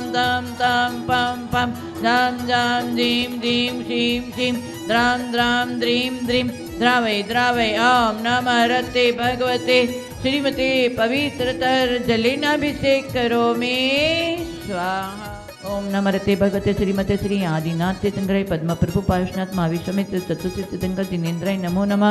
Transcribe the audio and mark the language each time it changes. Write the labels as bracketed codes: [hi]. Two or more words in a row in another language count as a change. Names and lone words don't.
[sa] tam tam pam pam dam dam dim dim shim shim dram dram dream dream द्रावय द्रावय ओम नमः रते भगवते श्रीमते पवित्रतर जलेनाभिषेक करो मे स्वाहा। ओम नमः रते भगवते श्रीमते श्री आदिनाथ तीर्थंकराय पद्मप्रभु पार्श्वनाथ महाविश्वमित्र चतुर्थ तीर्थंकर जिनेन्द्राय नमो नमः।